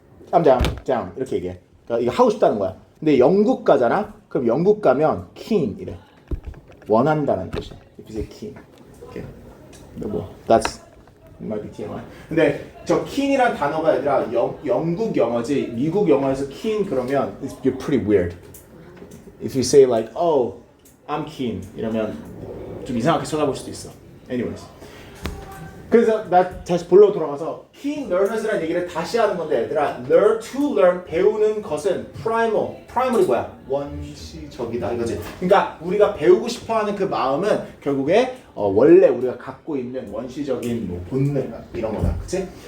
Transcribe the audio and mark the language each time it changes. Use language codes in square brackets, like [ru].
[en] I'm down [ko] 이렇게 얘기해. 그러니까 이거 하고 싶다는 거야. 근데 영국 가잖아? 그럼 영국 가면 keen 이래. 원한다는 뜻이야. [en] If you say keen. Okay. That's might be TMI. [ko] 근데 저 keen이란 단어가 아니라 영국 영어지 미국 영어에서 keen 그러면 [en] you're pretty weird. If you say like, oh, I'm keen [ko] 이러면 좀 이상하게 쳐다볼 수도 있어. [en] Anyways. [ko] 그래서 나 다시 본로 돌아가서 key learners라는 얘기를 다시 하는 건데 얘들아 [en] learn to learn [ko] 배우는 것은 primal이 뭐야? 원시적이다 이거지. 그러니까 우리가 배우고 싶어하는 그 마음은 결국에 원래 우리가 갖고 있는 원시적인 뭐 본능 이런 거다, 그렇지?